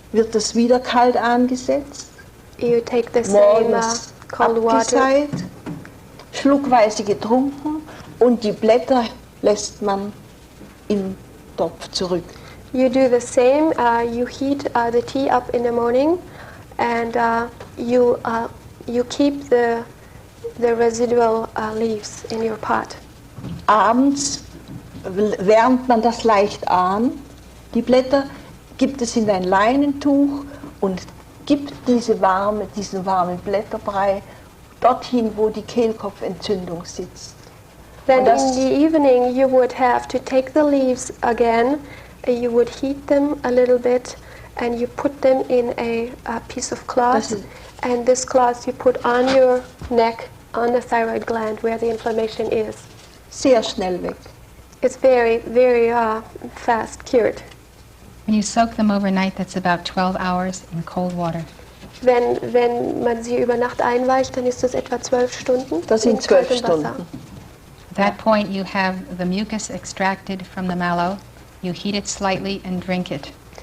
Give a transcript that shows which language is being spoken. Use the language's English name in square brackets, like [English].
[German] Wird das wieder kalt angesetzt, [English] you take the same [German] morgens [English] cold water, [German] abgeseit, schluckweise getrunken und die Blätter lässt man im Topf zurück. [English] you do the same, you heat the tea up in the morning, and you keep the residual leaves in your pot. [German] Abends wärmt man das leicht an, die Blätter gibt es in ein Leinentuch und gibt diesen warmen Blätterbrei dorthin, wo die Kehlkopfentzündung sitzt. [English] Then in the evening you would have to take the leaves again, you would heat them a little bit, and you put them in a piece of cloth, and this cloth you put on your neck, on the thyroid gland where the inflammation is. [German] Sehr schnell weg. [English] It's very, very fast cured. When you soak them overnight, that's about 12 hours in cold water. [German] Wenn man sie über Nacht einweicht, dann ist das etwa 12 Stunden. Das sind 12 Stunden. [English] At that point, you have the mucus extracted from the mallow. You heat it slightly and drink it.